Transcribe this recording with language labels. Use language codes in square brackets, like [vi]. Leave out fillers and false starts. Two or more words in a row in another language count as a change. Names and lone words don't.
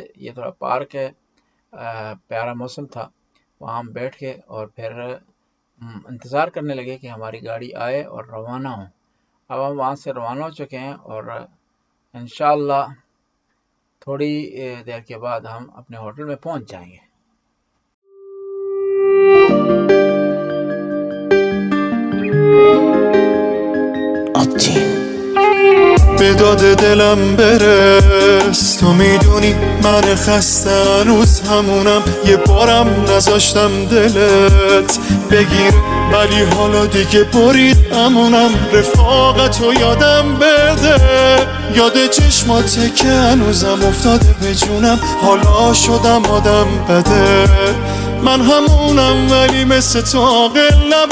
[ur] یہ تھوڑا پارک ہے، پیارا موسم تھا، وہاں ہم بیٹھ گئے اور پھر انتظار کرنے لگے کہ ہماری گاڑی آئے اور روانہ ہوں۔ اب ہم وہاں سے روانہ ہو چکے ہیں، اور انشاءاللہ تھوڑی دیر کے بعد ہم اپنے ہوٹل میں پہنچ جائیں گے۔ [fa] به داد دلم برس، تو میدونی من خسته هنوز همونم، یه بارم نذاشتم دلت بگیر، ولی حالا دیگه برید امونم، رفاقتو یادم بده، یاد چشمات که هنوزم افتاده به جونم، حالا شدم آدم بده، من همونم ولی مثل تو عاقل